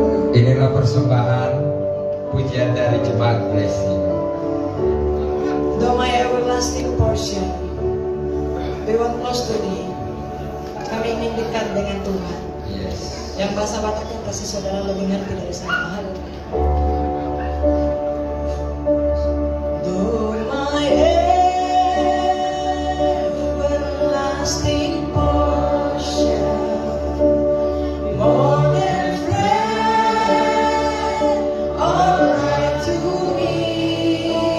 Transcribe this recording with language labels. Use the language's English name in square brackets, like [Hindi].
[Indonesian] Inilah persembahan pujian dari jemaat blessing. [English] Though my everlasting portion, we want close to thee. [Indonesian] Kami ingin dekat dengan Tuhan. [English] Yes. [Indonesian] Yang bahasa Bataknya pasti saudara lebih ngerti dari saya. Haleluya. [English] Though my everlasting portion, more than friend, all right to me,